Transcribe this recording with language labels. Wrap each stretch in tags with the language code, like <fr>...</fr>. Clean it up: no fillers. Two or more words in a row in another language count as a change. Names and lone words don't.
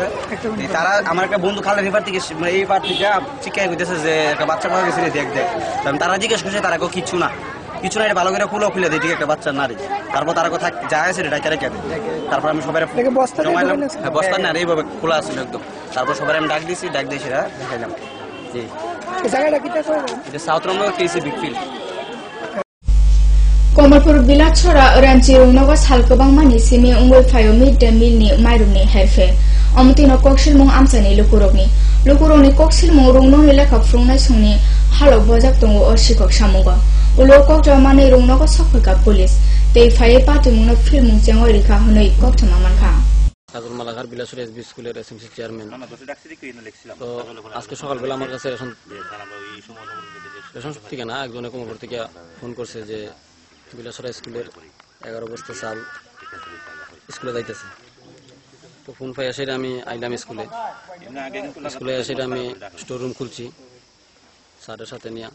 <bn>তারা আমার একটা বন্ধু খালের এবার থেকে এই পার থেকে চিকাই হইতেছে যে একটা বাচ্চা পাওয়া গেছে দেখ তারা জিজ্ঞেস করছে, তারা কিছু না এটা ভালো করে খুলে দিই, ঠিক একটা বাচ্চার নারী। তারপর তারা কোথায় যা আছে রেখে রেখে দেয়। তারপর আমি সবাই জমাইলাম, বস্তা না এইভাবে খোলা আসছিল একদম। তারপর সবাই আমি ডাক দিয়ে সেটা দেখাইলাম। জি এটা সাউথ রংপুর কেসি বিগ ফিল্ড।</bn> <trp>कमलपुर बिलाचरा रांची रुंगनगा सालकबां मानि सिमी उंगल फायो</trp> <en>mid day meal</en> <trp>नि माइरुनि हेफे अमतिनो कक्सिल मुं आमसानि लुकुरनि कक्सिल मुं रुंगननि लेखा फ्रुंनाय संनि हालक बजाक दंगो असिकक सामुगा उलो कक्टा मानि रुंगनगा सफरका पुलिस ते फाये पाति मुंनो फिल मुं जेंग रिखा हनै कक्टा मानखा</trp> <bn>কাজল মালাঘাট বিলাসুর এসবি স্কুলের এসএমসি চেয়ারম্যান। তো আজকে সকালবেলা আমার কাছে রেশন থেকে না একজনে কমলপুর থেকে ফোন করছে যে বিলাসরা স্কুলের 11 বস্তা চাল স্কুলে যাইতেছে। তো ফোন পাই আসে আমি আইলাম স্কুলে এসে আমি স্টোর রুম খুলছি স্যারের সাথে নিয়ে।</bn>